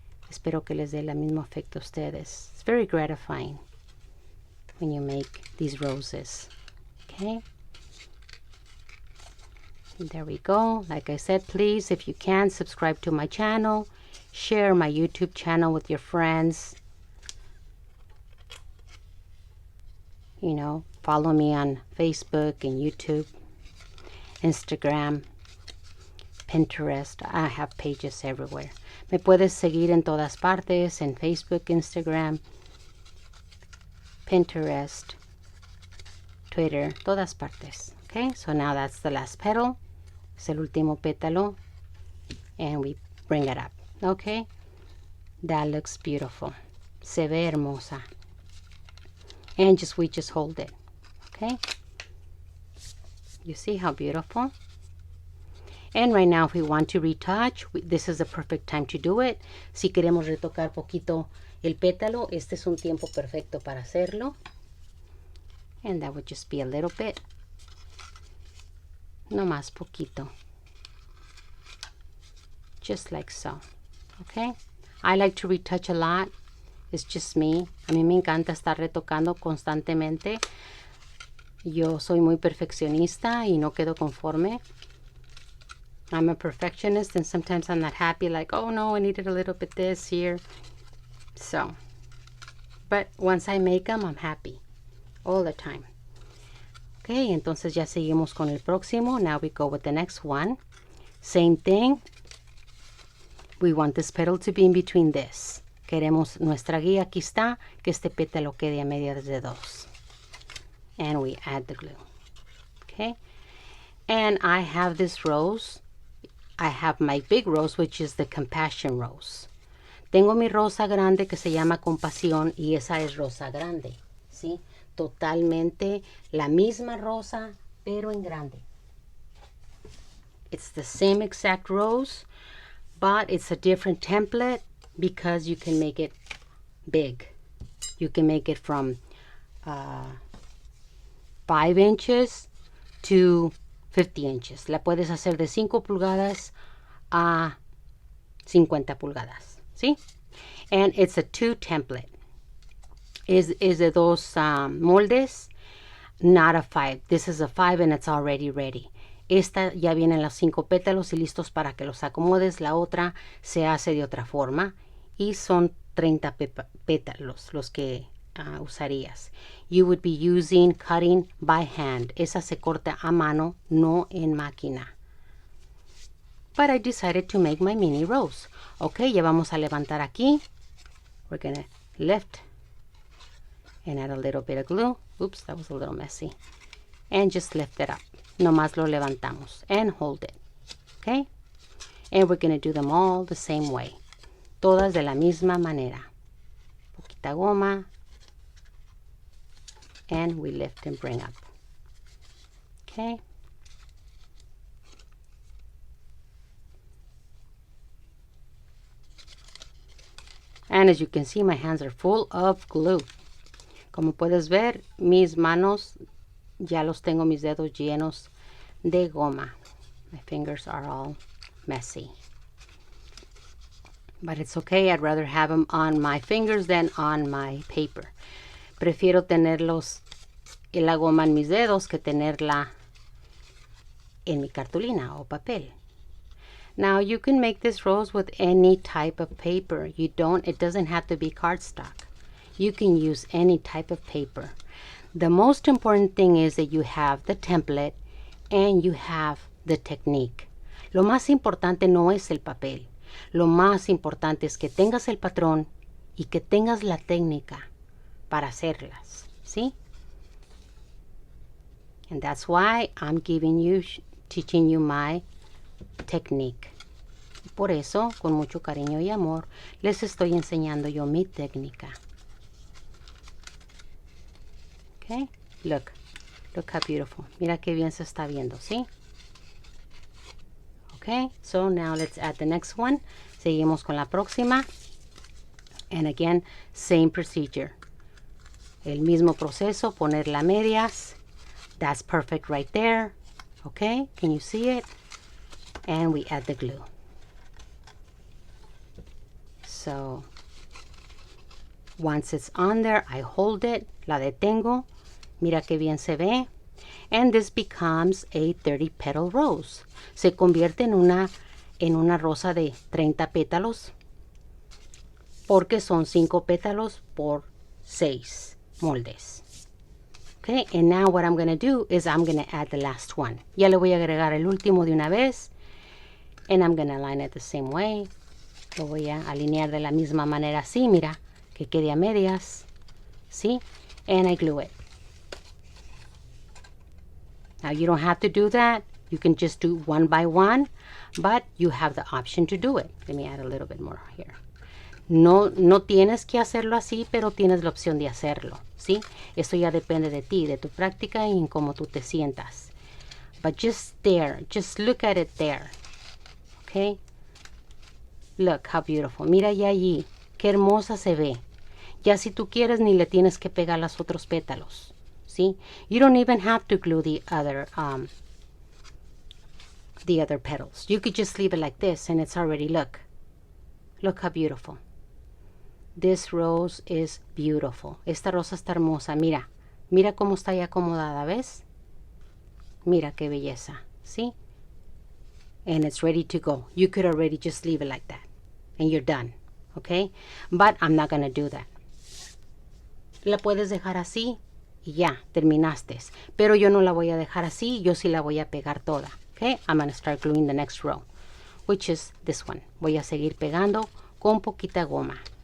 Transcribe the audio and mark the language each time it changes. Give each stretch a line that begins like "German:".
Spanish: Espero que les dé el mismo efecto a ustedes.
English: It's very gratifying when you make these roses. Okay. And there we go. Like I said, please, if you can, subscribe to my channel. Share my YouTube channel with your friends. You know, follow me on Facebook and YouTube, Instagram, Pinterest. I have pages everywhere.
Spanish: Me puedes seguir en todas partes, en Facebook, Instagram, Pinterest, Twitter, todas partes.
English: Okay, so now that's the last petal.
Spanish: Es el último pétalo.
English: And we bring it up. Okay, that looks beautiful.
Spanish: Se ve hermosa.
English: And we just hold it. Okay, you see how beautiful? And right now, if we want to retouch, this is the perfect time to do it.
Spanish: Si queremos retocar poquito el pétalo, este es un tiempo perfecto para hacerlo.
English: And that would just be a little bit.
Spanish: No más poquito.
English: Just like so. Okay? I like to retouch a lot. It's just me.
Spanish: A mí me encanta estar retocando constantemente. Yo soy muy perfeccionista y no quedo conforme.
English: I'm a perfectionist and sometimes I'm not happy, like, oh no, I needed a little bit this here. So, but once I make them, I'm happy all the time.
Spanish: Okay, entonces ya seguimos con el próximo.
English: Now we go with the next one. Same thing. We want this petal to be in between this.
Spanish: Queremos nuestra guía, aquí está, que este pétalo quede a medias de dos.
English: And we add the glue. Okay, and I have this rose. I have my big rose, which is the Compassion rose.
Spanish: Tengo mi rosa grande que se llama Compasión y esa es rosa grande, ¿sí? Totalmente la misma rosa, pero en grande.
English: It's the same exact rose, but it's a different template because you can make it big. You can make it from 5 inches to 50 inches.
Spanish: La puedes hacer de 5 pulgadas a 50 pulgadas, ¿sí?
English: And it's a 2 template.
Spanish: Es de 2 moldes,
English: not a 5. This is a 5 and it's already ready.
Spanish: Esta ya vienen los 5 pétalos y listos para que los acomodes. La otra se hace de otra forma y son 30 pétalos los que usarías.
English: You would be using cutting by hand.
Spanish: Esa se corta a mano, no en máquina.
English: But I decided to make my mini rose.
Spanish: Ok, ya vamos a levantar aquí.
English: We're going to lift and add a little bit of glue. Oops, that was a little messy. And just lift it up.
Spanish: Nomás lo levantamos
English: and hold it. Okay? And we're going to do them all the same way.
Spanish: Todas de la misma manera. Poquita goma.
English: And we lift and bring up. Okay? And as you can see, my hands are full of glue.
Spanish: Como puedes ver, mis manos, ya los tengo mis dedos llenos de goma.
English: My fingers are all messy. But it's okay. I'd rather have them on my fingers than on my paper.
Spanish: Prefiero tenerlos en la goma en mis dedos que tenerla en mi cartulina o papel.
English: Now you can make this rose with any type of paper. It doesn't have to be cardstock. You can use any type of paper. The most important thing is that you have the template and you have the technique.
Spanish: Lo más importante no es el papel. Lo más importante es que tengas el patrón y que tengas la técnica para hacerlas, ¿sí?
English: And that's why I'm teaching you my technique.
Spanish: Por eso, con mucho cariño y amor, les estoy enseñando yo mi técnica.
English: Okay, look how beautiful.
Spanish: Mira qué bien se está viendo, ¿sí?
English: Okay, so now let's add the next one.
Spanish: Seguimos con la próxima.
English: And again, same procedure.
Spanish: El mismo proceso, poner las medias.
English: That's perfect right there. Okay, can you see it? And we add the glue. So once it's on there, I hold it,
Spanish: la detengo. Mira que bien se ve.
English: And this becomes a 30 petal rose.
Spanish: Se convierte en una rosa de 30 pétalos. Porque son 5 pétalos por 6 moldes.
English: Okay, and now what I'm going to do is I'm going to add the last one.
Spanish: Ya le voy a agregar el último de una vez.
English: And I'm going to align it the same way.
Spanish: Lo voy a alinear de la misma manera así, mira, que quede a medias.
English: ¿Sí? And I glue it. Now you don't have to do that. You can just do one by one, but you have the option to do it. Let me add a little bit more here.
Spanish: No tienes que hacerlo así, pero tienes la opción de hacerlo, ¿sí? Esto ya depende de ti, de tu práctica y en cómo tú te sientas.
English: But just there, just look at it there. Okay? Look how beautiful.
Spanish: Mira ya allí, qué hermosa se ve. Ya si tú quieres ni le tienes que pegar los otros pétalos, ¿sí?
English: You don't even have to glue the other petals. You could just leave it like this and it's already, look how beautiful. This rose is beautiful.
Spanish: Esta rosa está hermosa. Mira, mira cómo está ya acomodada, ¿ves? Mira qué belleza, ¿sí?
English: And it's ready to go. You could already just leave it like that and you're done, okay? But I'm not going to do that.
Spanish: La puedes dejar así y ya, terminaste. Pero yo no la voy a dejar así, yo sí la voy a pegar toda, okay?
English: I'm going to start gluing the next row, which is this one.
Spanish: Voy a seguir pegando con poquita goma.